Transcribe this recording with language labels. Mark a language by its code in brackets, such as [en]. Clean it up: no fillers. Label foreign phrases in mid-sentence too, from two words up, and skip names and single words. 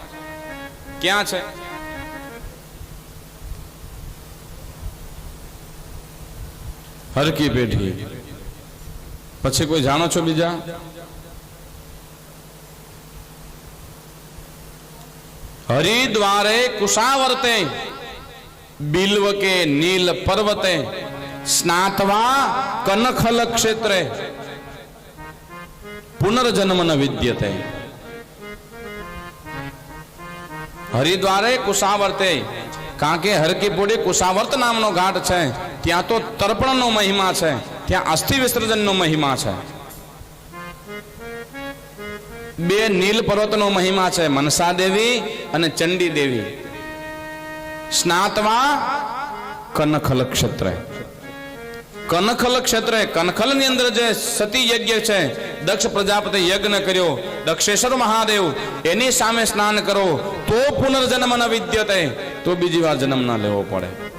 [gu] ક્યાં છે? હરકી પેઢી. પછી કોઈ જાણો છો બીજા? [sa] હરિદ્વારે કુશાવર્તે बिल्व के नील पर्वते स्नात्वा कनखल क्षेत्रे पुनर्जन्म न विद्यते। हरिद्वारे कुशावर्ते [gu] કારણ કે હરકીપુડી કુશાવર્ત નામનો ઘાટ છે, ત્યાં તો તર્પણનો મહિમા છે, ત્યાં અસ્થિ વિસર્જનનો મહિમા છે. બે નીલ પર્વતનો મહિમા છે, મનસા દેવી અને ચંડી દેવી. [sa] સ્નાતવા કનખલ ક્ષેત્રે, કનખલ ક્ષેત્રે, [gu] કનખલ ની અંદર જે સતી યજ્ઞ છે, દક્ષ પ્રજાપતિ યજ્ઞ કર્યો, દક્ષેશ્વર મહાદેવ, એની સામે સ્નાન કરો તો [sa] પુનર્જન્મ ન વિદ્યતે, [gu] તો બીજી વાર જન્મ ના લેવો પડે.